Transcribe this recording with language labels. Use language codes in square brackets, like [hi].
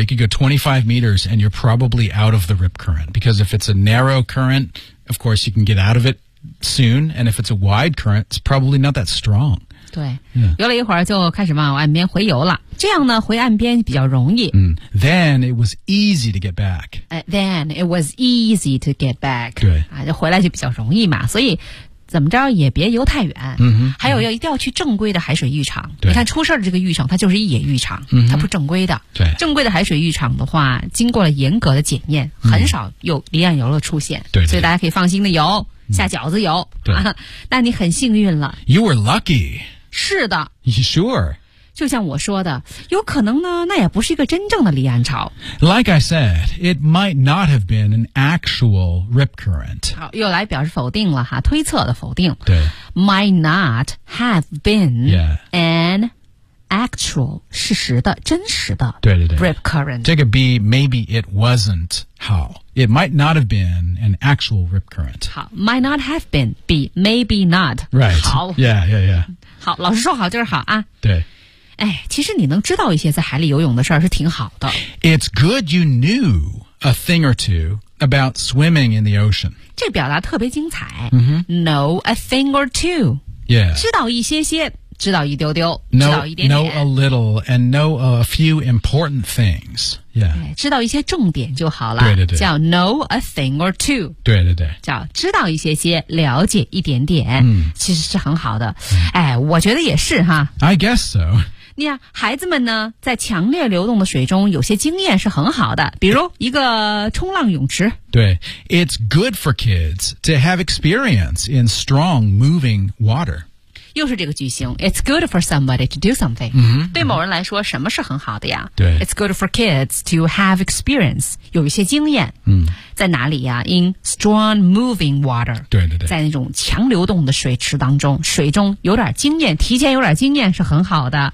[en] You could go 25 meters and you're probably out of the rip current because if it's a narrow current, of course you can get out of it soon, and if it's a wide current, it's probably not that strong. [zh] 对， [en] yeah. [zh] 游了一会儿就开始往岸边回游了，这样呢回岸边比较容易。 [en] 嗯、then it was easy to get back. Then it was easy to get back. [zh] 对，啊，就回来就比较容易嘛，所以怎么着也别游太远。嗯哼，嗯还有要一定要去正规的海水浴场。对，你看出事儿的这个浴场，它就是一野浴场，嗯、它不正规的。对，正规的海水浴场的话，经过了严格的检验，嗯、很少有离岸游乐出现。对, 对, 对，所以大家可以放心的游，下饺子游。对、嗯啊，那你很幸运了。 [en] You were lucky. [zh] 是的 [en] ，Sure， [zh] 就像我说的，有可能呢，那也不是一个真正的离岸潮。 [en] Like I said, it might not have been an actual rip current。 [zh] 好，又来表示否定了哈，推测的否定。对 [en] ，might not have been、 yeah. an actual [zh] 事实的真实的。对对对 [en] ，rip current。这个 B maybe it wasn't how it might not have been an actual rip current。好 ，might not have been B maybe not right [zh] 好 [en] ，Yeah yeah yeah。 [zh] 好，老师说好就是好啊。对，哎，其实你能知道一些在海里游泳的事儿是挺好的。 [en] It's good you knew a thing or two about swimming in the ocean. [zh] 这表达特别精彩。 Mm-hmm. [en] Know a thing or two. Yeah. [zh] 知道一些些，知道一丢丢， [en] know, [zh] 知道一点点。 [en] Know a little and know a few important things. Yeah. [zh] 哎，知道一些重点就好了。对对对。 [en] 叫 know a thing or two. [zh] 对对对。叫知道一些些，了解一点点。嗯，其实是很好的。哎，我觉得也是哈。 [en] I guess so. [zh] 你看，孩子们呢，在强烈流动的水中有些经验是很好的，比如一个冲浪泳池。 [en] 对 ，It's good for kids to have experience in strong, moving water. [zh] 又是这个句型 [en] It's good for somebody to do something、 mm-hmm. [zh] 对某人来说什么是很好的呀对 [en] It's good for kids to have experience [zh] 有一些经验、 mm. 在哪里呀 [en] In strong moving water [zh] 对对对在那种强流动的水池当中水中有点经验提前有点经验是很好的